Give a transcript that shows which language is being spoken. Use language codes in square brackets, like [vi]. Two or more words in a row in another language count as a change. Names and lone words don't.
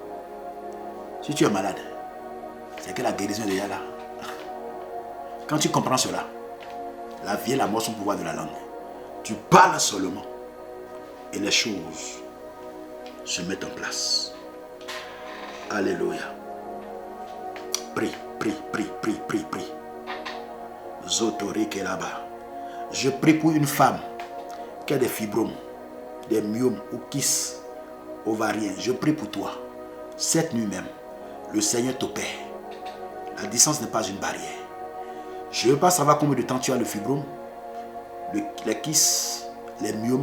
[fr] Si tu es malade, c'est que la guérison est déjà là. Quand tu comprends cela, la vie et la mort sont au pouvoir de la langue. Tu parles seulement et les choses se mettent en place. Alléluia. Prie, prie, prie, prie, prie, prie. Zotori qui est là-bas. Je prie pour une femme qui a des fibromes, des myomes ou kysts ovariens. Je prie pour toi. Cette nuit même, le Seigneur t'opère. La distance n'est pas une barrière. Je ne veux pas savoir combien de temps tu as le fibrome, les kystes, les myomes.